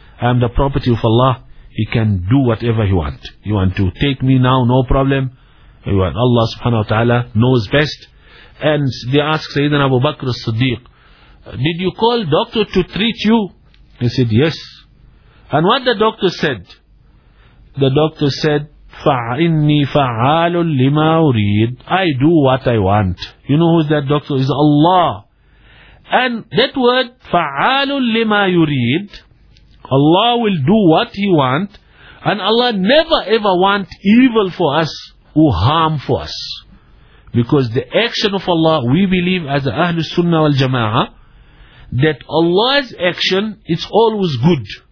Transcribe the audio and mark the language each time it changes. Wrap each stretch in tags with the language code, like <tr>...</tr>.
<en>I am the property of Allah. He can do whatever he want. You want to take me now, no problem. You want Allah subhanahu wa ta'ala knows best. And they ask Sayyidina Abu Bakr as-Siddiq, did you call doctor to treat you? He said, yes. And what the doctor said? The doctor said,</en> <ar>فَعِنِّي فَعَالٌ لِمَا أُرِيدٌ.</ar> <en>I do what I want. You know who is that doctor? It's Allah. And that word,</en> <ar>فَعَالٌ لِمَا يُرِيدٌ,</ar> <en>Allah will do what He wants. And Allah never ever want evil for us or harm for us. Because the action of Allah, we believe as Ahlul Sunnah wal Jama'ah, that Allah's action, it's always good.</en>